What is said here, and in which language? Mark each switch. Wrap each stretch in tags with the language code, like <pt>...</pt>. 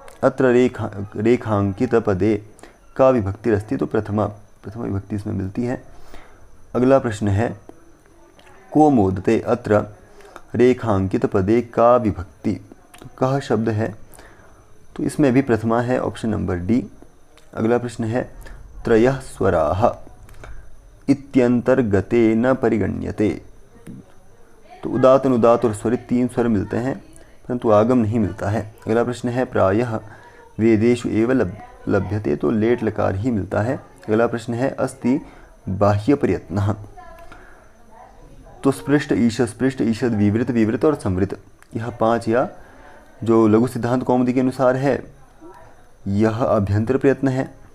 <sa>अत्र रेखांकित पदे का विभक्तिरस्ति।</sa> <hi>तो प्रथमा विभक्ति इसमें मिलती है। अगला प्रश्न है</hi> <sa>को मोदते। अत्र रेखांकित पदे का विभक्ति।</sa> <hi>तो कह शब्द है, तो इसमें भी प्रथमा है, ऑप्शन नंबर डी। अगला प्रश्न है</hi> <sa>त्रयः स्वराः इत्यंतर्गते न परिगण्यते।</sa> <hi>तो उदात अनुदात और स्वरित 3 स्वर मिलते हैं, परंतु आगम नहीं मिलता है। अगला प्रश्न है</hi> <sa>प्रायः वेदेषु एव लभ्यते।</sa> <hi>तो लेट लकार ही मिलता है। अगला प्रश्न है</hi> <sa>अस्ति बाह्य प्रयत्नः।</sa> <hi>तो स्पृष्ट ईषद विवृत और संवृत, यह 5 या जो लघु सिद्धांत कौमुदी के अनुसार है यह अभ्यंतर प्रयत्न है।</hi>